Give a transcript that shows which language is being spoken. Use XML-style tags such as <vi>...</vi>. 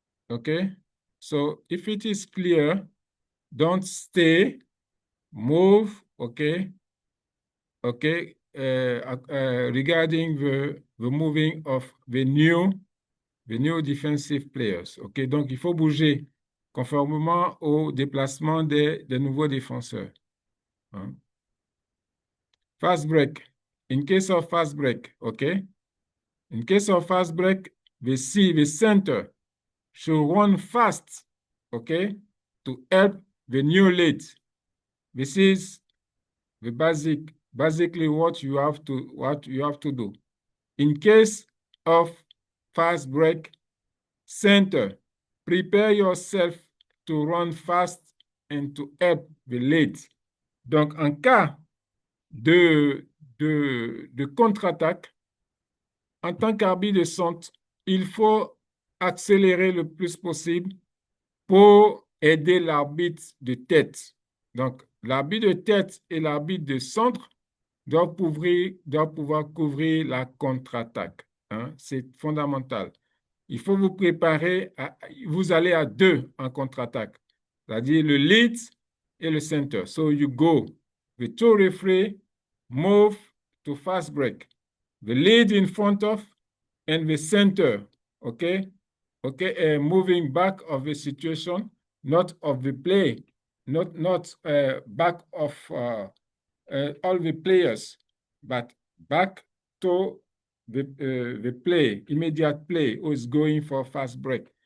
<en>Okay. So if it is clear, don't stay, move, okay? Okay, regarding the moving of the new defensive players.</en> <fr>Okay, donc il faut bouger conformément au déplacement des nouveaux défenseurs.</fr> <en>Hein? Fast break. In case of fast break, okay? In case of fast break, the center should run fast, okay, to help the new lead. This is the basically what you have to do. In case of fast break, center, prepare yourself to run fast and to help the lead.</en> <fr>Donc, en cas de contre-attaque, en tant qu'arbitre de centre, il faut accélérer le plus possible pour aider l'arbitre de tête. Donc, l'arbitre de tête et l'arbitre de centre doivent pouvoir couvrir la contre-attaque. Hein? C'est fondamental. Il faut vous préparer, vous allez à deux en contre-attaque, c'est-à-dire le lead et le center.</fr> <en>So you go, the two referee move to fast break. The lead in front of and the center, okay? Okay, moving back of the situation, not of the play, not back of all the players, but back to the play, immediate play, who is going for fast break.</en>